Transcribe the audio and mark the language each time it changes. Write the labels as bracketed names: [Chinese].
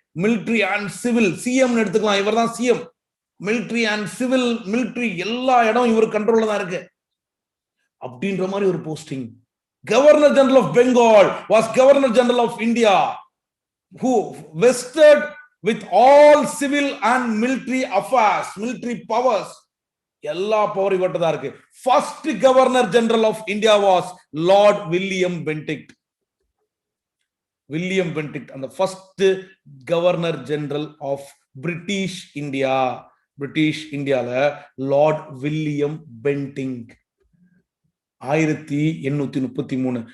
[Tamil] Military and civil, CM எடுத்துக்கலாம், இவர் தான் CM. Military and civil, military எல்லா இடம் இவர் கண்ட்ரோல்ல தான் இருக்கு அப்படின்ற மாதிரி ஒரு posting. [English] Governor general of Bengal was governor general of India, who vested with all civil and military affairs, military powers. [Tamil] எல்லா பவர் இவர்கிட்ட தான் இருக்கு. [English] First governor general of India was lord William Bentinck. William Bentinck அந்த first governor general of British India. [Tamil] British இந்தியால Lord William Bentinck 1833.